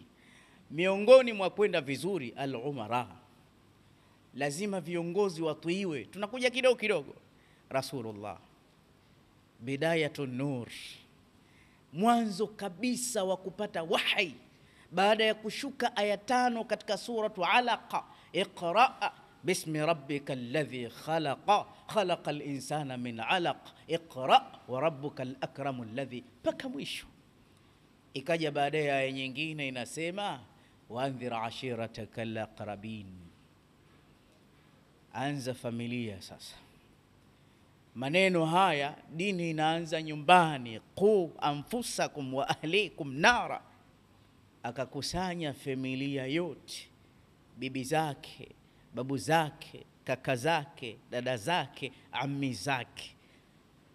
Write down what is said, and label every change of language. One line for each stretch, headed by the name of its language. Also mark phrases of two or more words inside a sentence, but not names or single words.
Swahili: Miongoni mwa kwenda vizuri, al-umara, lazima viongozi watuiwe. Tunakuja kidogo kidogo.
Arabic: رسول الله، بداية النور,
Swahili: mwanzo kabisa wa kupata wahi baada ya kushuka aya 5 katika suratu Alaqa,
Arabic: اقرأ باسم ربك الذي خلق خلق الإنسان من علق اقرأ وربك الأكرم الذي,
Swahili: paka mwisho. Ikaja baadaye aya nyingine inasema
Arabic: وأنذر عشيرتك الأقربين,
Swahili: anza familia sasa. Maneno haya, dini inaanza nyumbani.
Arabic: قوا أنفسكم وأهليكم نارا,
Swahili: akakusanya familia yote, bibi zake, babu zake, kaka zake, dada zake, ammi zake.